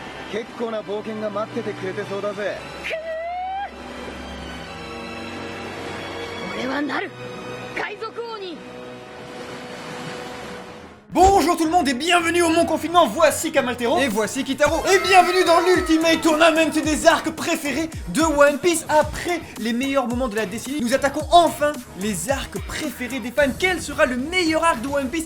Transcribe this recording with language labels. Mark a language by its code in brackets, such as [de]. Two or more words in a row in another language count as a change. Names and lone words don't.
[ja] 結構な冒険が待っててくれてそうだぜ。俺はなる海賊王に。 [fr] Bonjour tout le monde et bienvenue au Mon Confinement, voici Kamaltero et voici Kitaro et bienvenue dans l'Ultimate Tournament des arcs préférés de One Piece. Après les meilleurs moments de la décennie, nous attaquons enfin les arcs préférés des fans. Quel sera le meilleur arc de One Piece?